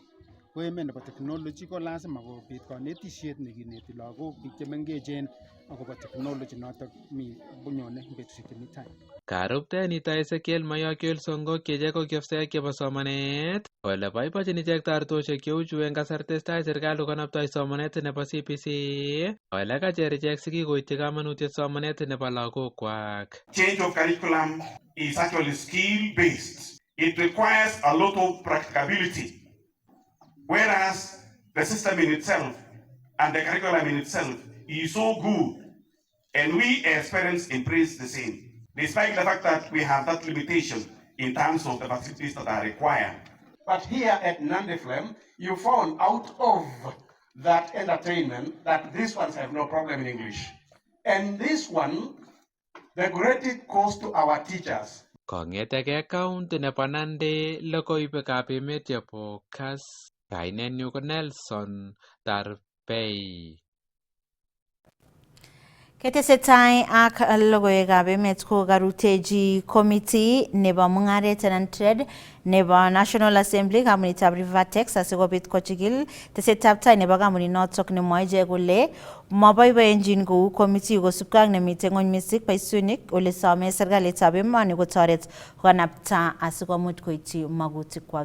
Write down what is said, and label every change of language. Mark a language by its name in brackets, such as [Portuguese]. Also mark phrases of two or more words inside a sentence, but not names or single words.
[Kalenjin] Ko emet nebo technology ko lazima kobit kanetishet nekineti lagok biik chemengechen akobo technology notok mi bunyone betusiek chemi tai. Karupte nito Ezekiel Mayokiel Songo keje ko kiofsek chebo somanet. Ole boibochin ichek taretoshek cheu chu eng kasar testai serikali konaptoi somanet nebo CBC. Ole kacher ichek sikikoityi kamanutiet somanet nebo lagokwak. [English] Change of curriculum is actually skill based. It requires a lot of practicability. Whereas the system in itself and the curriculum in itself is so good, and we as parents embrace the same, despite the fact that we have that limitation in terms of the facilities that are required. But here at Nandi Flame, you found out of that entertainment that these ones have no problem in English. And this one, the credit goes to our teachers. [Kalenjin] Kong'eteke county nebo Nandi logoiwekab emet chebo Kass. Kainenyu ko Nelson Tarbei. Ketesetai ak logoiwekab emet ko karutechi committee nebo mung'aret anan trade nebo National Assembly kampunitab Rivertex asikobit kochigil tesetab tai nebo kampunit notok nemwoe ichek kole maboiboenjin kou committee kosubkei ak nemitei ng'ony mising boisionik ole some serikalitab emoni kotoret konapta asikomuch koityi magutikwak.